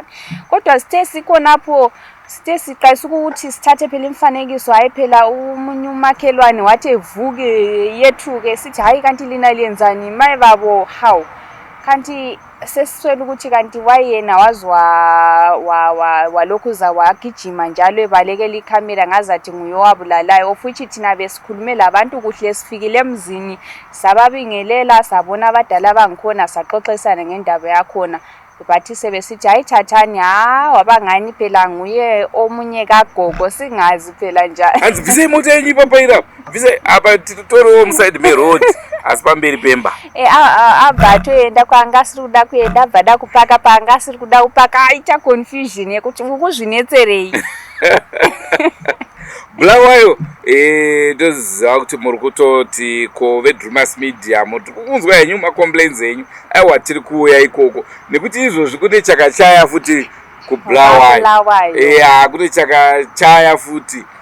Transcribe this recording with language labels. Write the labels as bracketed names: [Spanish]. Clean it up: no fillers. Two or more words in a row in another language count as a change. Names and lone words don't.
[North Ndebele] Kodwa sithe sikhonapho sithe siqayisa ukuthi sithathe phela imfanekiso hayi phela umunye umakhelwane wathi evuke yethuke sithi hayi kanti lina liyenzani maye babo how kanti sesiswela ukuthi kanti wayena wazwa walokhu za wagijima njalo ebalekela ikhamera ngazathi nguyowabulalayo of which thina besikhulume labantu kuhle sifikile emzini sababingelela sabona abadala bangikhona saxoxisana ngendaba yakhona bathi sebesithi hayi thathani wabangani phela nguye omunye kagogo singazi phela njani [Shona] anzi bvise imoto yenyu papa ira bvise apa titoriwo muside meroad asi pamberi pemba abva toenda kwanga asiri kuda kuenda abva da kupaka panga asiri kuda kupaka aita confusion yekuti ukuzvinetserei Bulawayo ndoziva kuti muri kutoti ko veDrewmas media muri kunzwa henyu macomplaints enyu aiwa tiri kuuya ikoko nekuti izvozvi kune chakachaya futi kubulawayo kune chakachaya futi